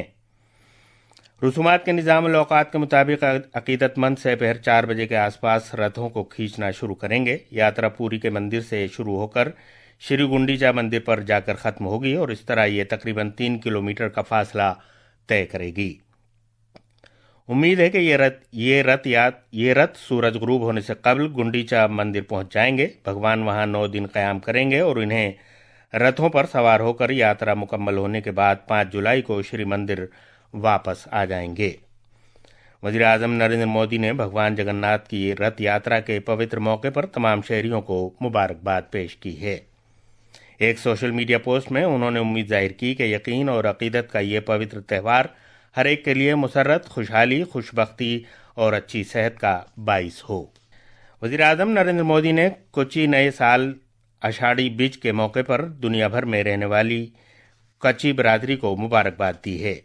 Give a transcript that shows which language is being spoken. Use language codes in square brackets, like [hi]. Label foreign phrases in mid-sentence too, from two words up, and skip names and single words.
[ur] رسومات کے نظام الاوقات کے مطابق عقیدت مند دوپہر 4 بجے کے آس پاس رتھوں کو کھینچنا شروع کریں گے. یاترا پوری کے مندر سے شروع ہو کر شری گنڈیچا مندر پر جا کر ختم ہوگی اور اس طرح یہ تقریباً 3 کلومیٹر کا فاصلہ طے کرے گی. امید ہے کہ یہ رتھ سورج غروب ہونے سے قبل گنڈیچا مندر پہنچ جائیں گے۔ بھگوان وہاں 9 دن قیام کریں گے اور انہیں رتھوں پر سوار ہو کر یاترا مکمل ہونے کے بعد 5 جولائی کو شری مندر واپس آ جائیں گے۔ وزیر اعظم نریندر مودی نے بھگوان جگن ناتھ کی رتھ یاترا کے پوتر موقع پر تمام شہریوں کو مبارکباد پیش کی ہے۔ ایک [en] social media post [ur] میں انہوں نے امید ظاہر کی کہ یقین اور عقیدت کا یہ پوتر تہوار ہر ایک کے لیے مسرت، خوشحالی، خوشبختی اور اچھی صحت کا باعث ہو۔ وزیر اعظم نریندر مودی نے کوچی نئے سال آشاڑھی بیج کے موقع پر دنیا بھر میں رہنے والی کچھی برادری کو مبارکباد دی ہے۔